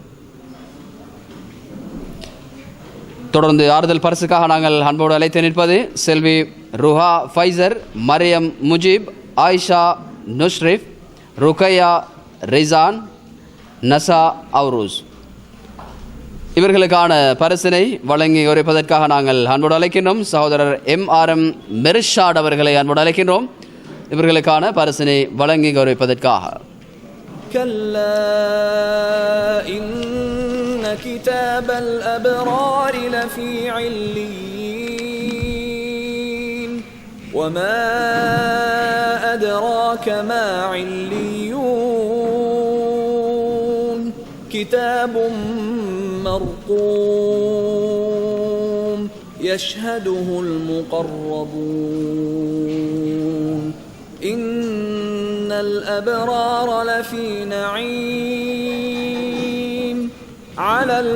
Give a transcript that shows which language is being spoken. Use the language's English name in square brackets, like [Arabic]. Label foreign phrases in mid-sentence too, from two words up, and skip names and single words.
[Tamil] தொடர்ந்து ஆறுதல் பரிசுக்காக நாங்கள் அன்போடு அழைத்து நிற்பது செல்வி ருஹா ஃபைசர், மரியம் முஜீப், ஆயிஷா நுஷ்ரிஃப், ருக்கையா ரிசான், நசா அவ்ரூஸ். இவர்களுக்கான பரிசினை வழங்கி உரைப்பதற்காக நாங்கள் அன்போடு அழைக்கின்றோம் சகோதரர் MRM மெர்ஷாட் அவர்களை அன்போடு அழைக்கின்றோம். இவர்களுக்கான பரிசினை வழங்கி கௌரவிப்பதற்காக. [Arabic] كتاب الأبرار لفي عليين وما أدراك ما عليون كتاب مرقوم يشهده المقربون إن الأبرار لفي نعيم على